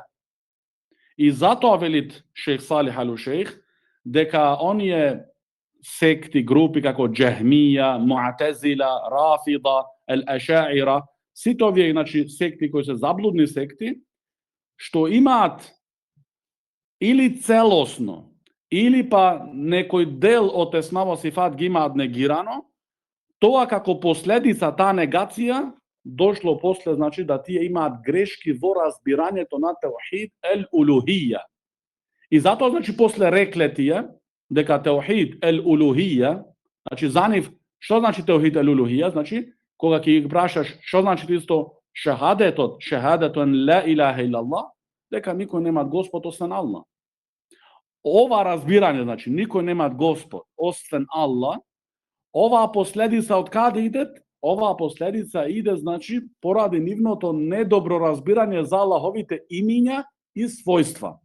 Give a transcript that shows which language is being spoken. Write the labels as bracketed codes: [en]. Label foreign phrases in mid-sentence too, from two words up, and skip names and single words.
[mk] И затоа велит шейх Салих ал-Шейх дека оние секти, групи како Джахмија, Му'тазила, Рафида, Ел-Ашаира, сите овие, значи, секти кои се заблудни секти, што имаат или целосно, или па некој дел од [ar] أسماء وصفات [mk] ги имаат негирано, тоа како последица, таа негација, дошло после, значи, да тие имаат грешки во разбирањето на [ar] توحيد الألوهية. [mk] И затоа, значи, после рекле тие дека [ar] توحيد الألوهية, [mk] значи, за нив, што значи [ar] توحيد الألوهية? [mk] Значи, кога ќе ги прашаш што значи исто шахадетот, шахадетон [ar] لا إله إلا الله, [mk] дека никој нема Господ освен Аллах. Ова разбирање, значи, никој нема Господ освен Аллах, оваа последица од каде иде? Оваа последица иде, значи, поради нивното недобро разбирање за Аллаховите имиња и својства.